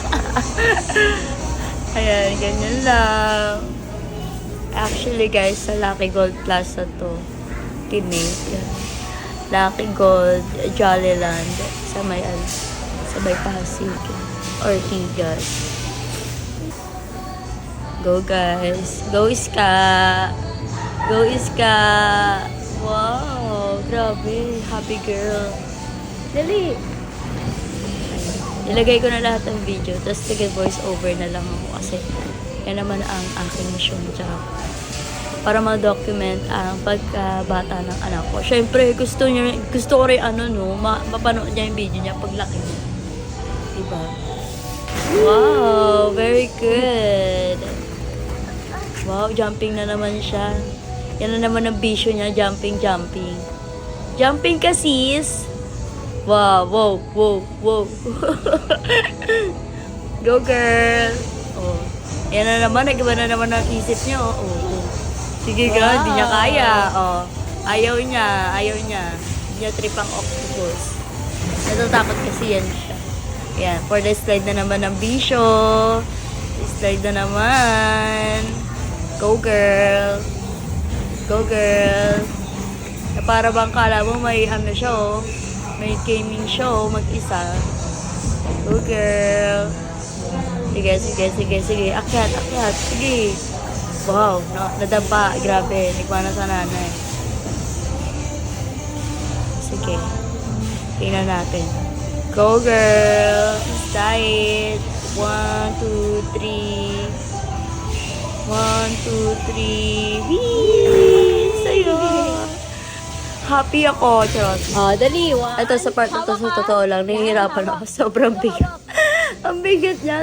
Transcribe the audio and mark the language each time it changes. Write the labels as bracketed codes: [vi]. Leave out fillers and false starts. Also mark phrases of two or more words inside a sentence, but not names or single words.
[tl] Ayan, ganyan lang. Actually, guys, sa Lucky Gold Plaza to. Tinate. Lucky Gold, Jollyland, sa may, sa may Pasig, Ortigas. [en] Go guys! Go Iska! Go Iska! Wow! Grabe! Happy girl! [tl] Dali! Ilagay ko na lahat ng video, tapos voice over na lang ako kasi yan naman ang aking mission. Tsaka para ma-document ang pagkabata ng anak ko. Siyempre, gusto ko rin mapanood niya yung video niya paglaki niya. Diba? Wow! [en] Very good! Wow, jumping [tl] na naman siya. Yan na naman ang bisyo niya, jumping. Jumping ka, sis! Wow, wow. [en] Go, girl! Oh. [tl] Yan na naman, nag-iba na naman ang isip niya. Oh. Sige, girl, di niya kaya. Oh. Ayaw niya. Hindi niya trip ang octopus. Natatakot kasi yan siya. Yan, [en] for the slide [tl] na naman ng bisyo. Slide na naman. [en] Go, girl. Go, girl. [tl] Na para bang kala mo may siya, oh. May [en] gaming show, [tl] mag-isa. [en] Go, girl. [tl] Sige. Akyat. Sige. Wow, nadapa. Grabe, nagmana sa nanay. Sige. Tingnan natin. [en] Go, girl. [tl] Slide. 1, 2, 3. 1, 2, 3. Whee! Sa'yo. Happy ako, charot. Dali. Ito sa part na to, sa totoo lang, nahihirapan ako. Sobrang bigat. Ang bigat niya.